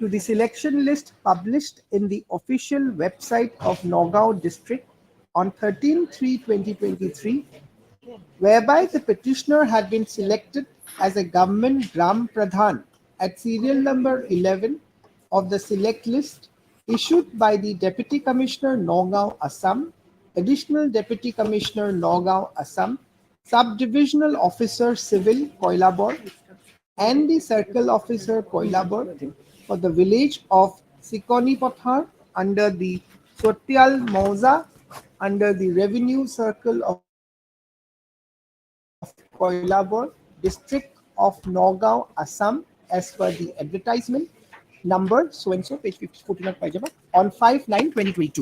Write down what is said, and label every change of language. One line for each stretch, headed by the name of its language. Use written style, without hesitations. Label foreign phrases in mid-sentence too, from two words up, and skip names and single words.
English: the selection list published in the official website of Nagaon district on 13/3/2023, whereby the petitioner had been selected as a government Gram Pradhan at serial number 11 of the select list issued by the Deputy Commissioner Nagaon, Assam, Additional Deputy Commissioner Nagaon, Assam, Subdivisional Officer Civil Koilabor, and the Circle Officer Koilabor for the village of Sikoni Pathar under the Sotyal Mauza under the Revenue Circle of Koilabor, District of Nagaon, Assam, as per the advertisement number so and so, page 14 of Pajama, on 5/9/2022.